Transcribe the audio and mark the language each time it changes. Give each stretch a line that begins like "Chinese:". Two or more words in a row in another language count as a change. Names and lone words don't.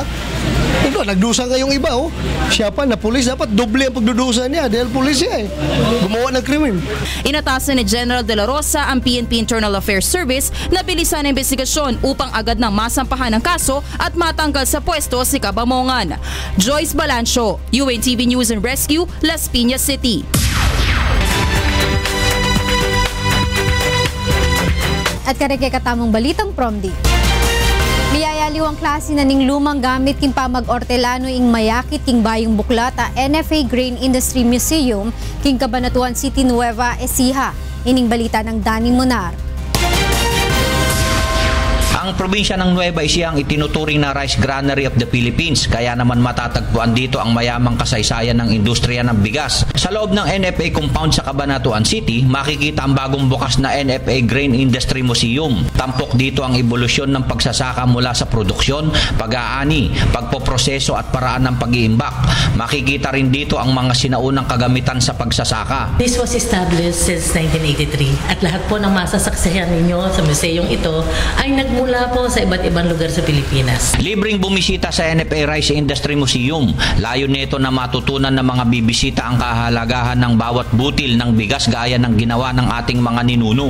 Filipino: Ito, nagdusa ngayong iba, oh. Siya pa na pulis, dapat doble ang pagdudusa niya dahil pulis siya eh. Gumawa ng krimen. Inatasan ni General de la Rosa ang PNP Internal Affairs Service na bilisan ang investigasyon upang agad nang masampahan ang kaso at matanggal sa pwesto si Cabamongan. Joyce Balancho, UNTV News and Rescue, Las Piñas City.
Pampanga: At kareke katamong balitang Promdi. Miyayaliw ang klase na ning lumang gamit king pamag Hortelano ing mayakit king bayong buklata NFA Grain Industry Museum king Cabanatuan City Nueva Ecija. Ining balita ng Danny Monar.
Filipino: Ang Ang probinsya ng Nueva Ecija ang itinuturing na
English: rice granary of the Philippines,
Filipino: kaya naman matatagpuan dito ang mayamang kasaysayan ng industriya ng bigas. Sa loob ng NFA compound sa Cabanatuan City, makikita ang bagong bukas na NFA Grain Industry Museum. Tampok dito ang ebolusyon ng pagsasaka mula sa produksyon, pag-aani, pagpoproseso at paraan ng pag-iimbak. Makikita rin dito ang mga sinaunang kagamitan sa pagsasaka.
English: This was established since 1983
Filipino: at lahat po ng masasaksihan ninyo sa museyong ito ay nagmula po sa iba't ibang lugar sa Pilipinas. Libreng bumisita sa NFA Rice Industry Museum. Layo nito na matutunan ng mga bibisita ang kahalagahan ng bawat butil ng bigas gaya ng ginawa ng ating mga ninuno.